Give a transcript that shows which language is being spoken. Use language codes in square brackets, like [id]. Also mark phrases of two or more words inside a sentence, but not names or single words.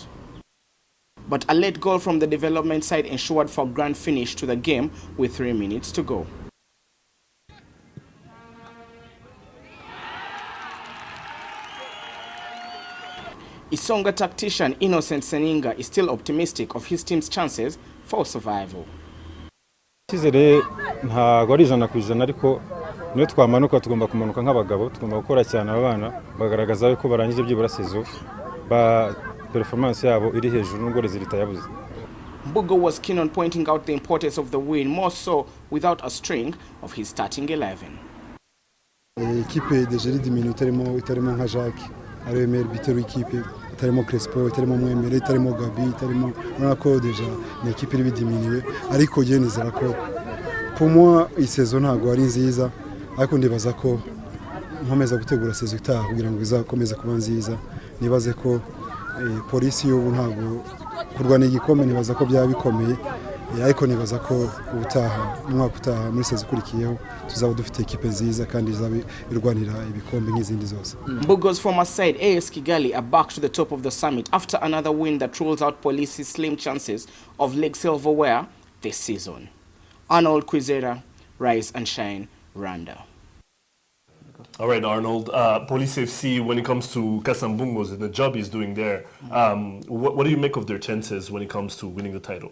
[en] But a late goal from the development side ensured for a grand finish to the game with 3 minutes to go. Isonga tactician Innocent Seninga is still optimistic of his team's chances for survival. [rw] Icyizere ntago ari ijana ku ijana, ariko niyo twamanuka tugomba kumanuka nk'abagabo, tugomba gukora cyane abana bagaragaza ko barangije byibura sezo ba performance yabo iri hejuru n'ubwo rezilita yabuze. [en] Mbugo was keen on pointing out the importance of the win, more so without a string of his starting 11. [fr] L'équipe déjà diminue tellement [rw] nka Jacques, ari [fr] meilleur buteur [rw] w'ikipe, tellement Crespo, tellement Mwemere, tellement Gabi, tellement [fr] on a [rw] ko [fr] déjà une équipe [rw] iri diminuée, ariko je nizera ko [fr] pour moi [rw] iyi saison ntago ari nziza, ariko ndibaza ko nkomeza gutegura saison itaha kugira ngo izakomeze kuba nziza. Nibaze ko polisi y'ubu ntago kurwana igikombe, nibaza ko byaba bikomeye, ariko nibaza ko ubutaha umwaka utaha muri saison ikurikiyeho tuzaba dufite equipe nziza kandi izaba irwanira ibikombe nk'izindi zose. [en] Mbugo's former side AS Kigali are back to the top of the summit after another win that rules out Police's slim chances of league silverware this season. Arnold Quizera, Rise and Shine, Rwanda. All right, Arnold. Police FC, when it comes to Kasambungos and the job he's doing there, what do you make of their chances when it comes to winning the title?